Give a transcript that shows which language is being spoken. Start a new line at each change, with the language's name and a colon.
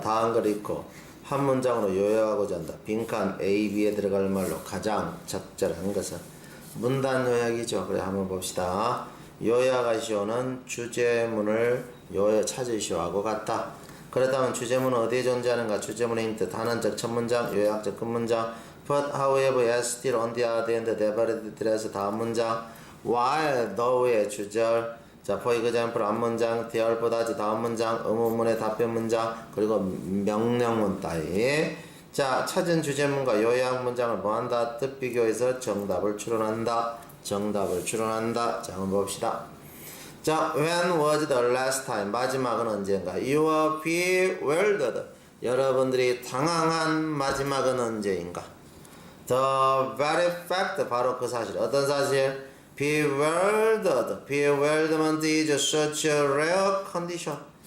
Korean: 다음 걸 읽고 한 문장으로 요약하고자 한다. 빈칸 A, B에 들어갈 말로 가장 적절한 것은 문단 요약이죠. 그래 한번 봅시다. 요약하시오는 주제문을 찾으시오하고 같다. 그렇다면 주제문은 어디에 존재하는가? 주제문의 힌트 단언적 첫 문장, 요약적 끝문장.
English: But however, as still on the other hand, nevertheless
Korean: 다음 문장.
English: While though
Korean: 의 주절. 자,
English: for example
Korean: 앞문장, 대얼보다지 다음 문장, 의문문의 답변 문장, 그리고 명령문 따위. 자, 찾은 주제문과 요약 문장을 뭐한다? 뜻 비교해서 정답을 추론한다. 자, 한번 봅시다.
English: 자, when was the last time?
Korean: 마지막은 언젠가?
English: You were bewildered.
Korean: 여러분들이 당황한 마지막은 언제인가?
English: The very fact
Korean: 바로 그 사실. 어떤 사실?
English: bewilderment is such a rare condition.